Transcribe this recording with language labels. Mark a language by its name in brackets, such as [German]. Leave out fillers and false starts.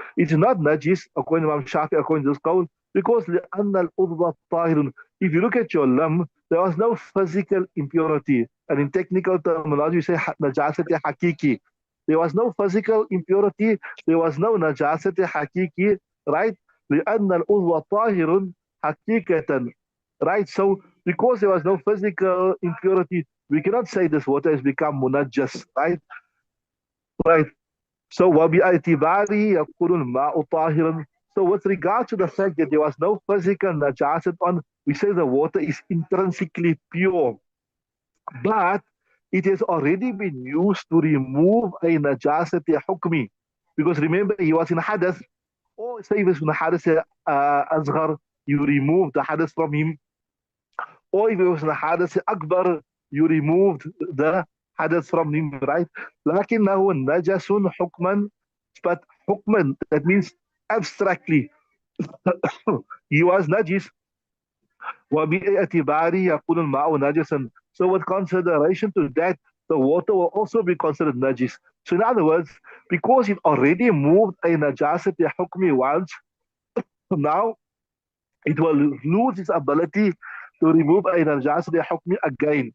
[English] It's not najis according to Imam Shafi, according to this qawl, because [Arabic] لأن الأضوى طاهر. [English] If you look at your limb, There was no physical impurity. And in technical terminology, we say najasat hakiki. There was no physical impurity. There was no najasat hakiki, right? [Arabic] لأن العضو طاهر حقيقة, right? [English] So because there was no physical impurity, we cannot say this water has become munajjas, right? Right. [Arabic] So وباعتباره يكون الماء طاهرا. [English] So with regard to the fact that there was no physical najasat on, we say the water is intrinsically pure, but it has already been used to remove a najasat hukmi. Because remember, he was in hadath, or say if it's in hadath asghar, you remove the hadath from him, or if it was in hadath akbar, you removed the hadath from him, right? [Arabic] لكنه نجس حكما, [English] but hukman, that means abstractly. He was najis. [Arabic] وباعتباره يكون الماء نجسا. [English] So with consideration to that, the water will also be considered najis. So in other words, because it already moved a najasati hukmi once, now it will lose its ability to remove a najasati hukmi again.